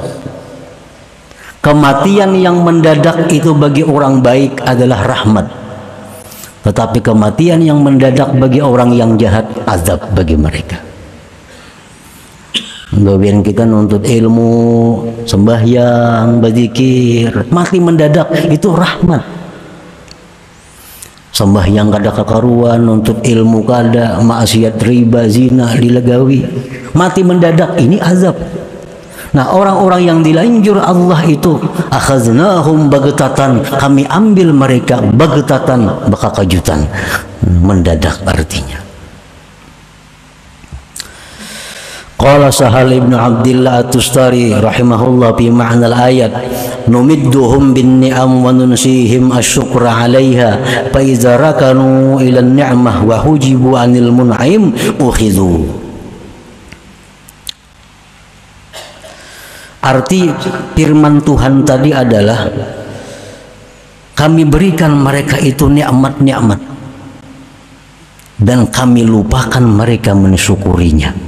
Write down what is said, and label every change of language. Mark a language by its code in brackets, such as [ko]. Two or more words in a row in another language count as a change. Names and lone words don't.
[id] Kematian yang mendadak itu bagi orang baik adalah rahmat, tetapi kematian yang mendadak bagi orang yang jahat azab bagi mereka. [bjn] Bagian kita nuntut ilmu, sembahyang, berzikir, mati mendadak itu rahmat. Sembahyang kada kekaruan, nuntut ilmu kada, maksiat riba, zina dilegawi, [id] mati mendadak ini azab. Nah orang-orang yang dilanjur Allah itu, [ar] أخذناهم بغتة, [id] kami ambil mereka bagtatan, baka kejutan, mendadak artinya. [ar] قال سهل بن عبد الله التستري رحمه الله في معنى الآية نمدهم بالنعم وننسيهم الشكر عليها فإذا ركنوا إلى النعمة وحجبوا عن المنعم أخذوا. [id] Arti firman Tuhan tadi adalah kami berikan mereka itu nikmat-nikmat dan kami lupakan mereka mensyukurinya.